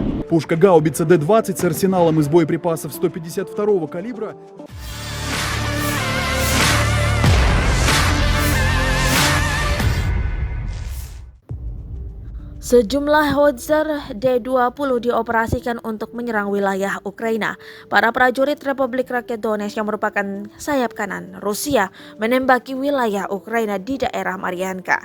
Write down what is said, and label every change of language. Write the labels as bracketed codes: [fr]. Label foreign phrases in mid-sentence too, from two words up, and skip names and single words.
[ru] Пушка гаубица Д-20 с арсеналом из боеприпасов 152-го калибра. [id] Sejumlah Howitzer D-20 dioperasikan untuk menyerang wilayah Ukraina. Para prajurit Republik Rakyat Donetsk yang merupakan sayap kanan Rusia menembaki wilayah Ukraina di daerah Marianka.